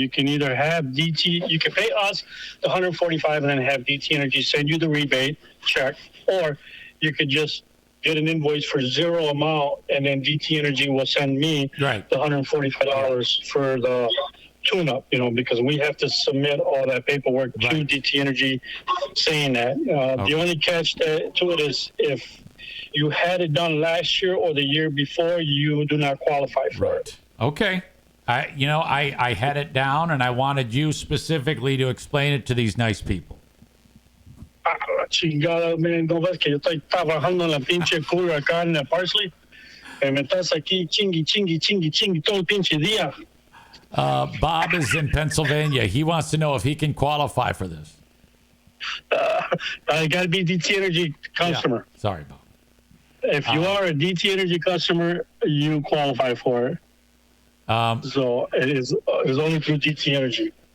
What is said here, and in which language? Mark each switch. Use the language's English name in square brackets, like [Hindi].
[English] You can either have DT, you can pay us the 145 and then have DT Energy send you the rebate check, or you could just get an invoice for zero amount, and then DT Energy will send me the $145 for the tune-up, because we have to submit all that paperwork to DT Energy saying that. The only catch to it is if you had it done last year or the year before, you do not qualify for it. Okay. I had it down, and I wanted you specifically to explain it to these nice people. [Spanish] Chingada, man, no ves que yo estoy trabajando en la pinche cura acá en el Parsley. Me estás aquí chingue todo el pinche día. [English] Bob is in Pennsylvania. He wants to know if he can qualify for this. I got to be DT Energy customer. Yeah. Sorry, Bob. If you are a DT Energy customer, you qualify for it. So it's only through DT Energy.